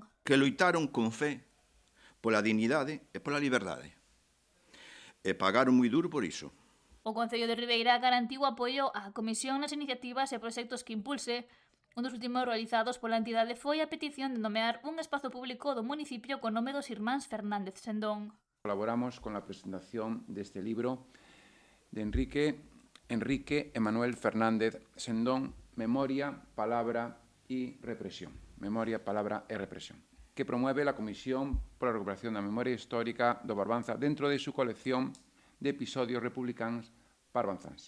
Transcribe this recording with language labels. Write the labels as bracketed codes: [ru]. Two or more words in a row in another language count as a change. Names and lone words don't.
[gl] Que loitaron con fe pola dignidade e pola liberdade. E pagaron moi duro por iso. O Concello de Ribeira garantiu o apoio á Comisión nas iniciativas e proxectos que impulse. Un dos últimos realizados pola entidade foi a petición de nomear un espazo público do municipio co nome dos irmáns Fernández Sendón. [es] Colaboramos con la presentación de este libro de Enrique Manuel Fernández Sendón, Memoria, Palabra y Represión. Memoria, Palabra e Represión, que promueve la Comisión por la Recuperación da Memoria Histórica do Barbanza dentro de su colección de episodios republicanos barbanzáns.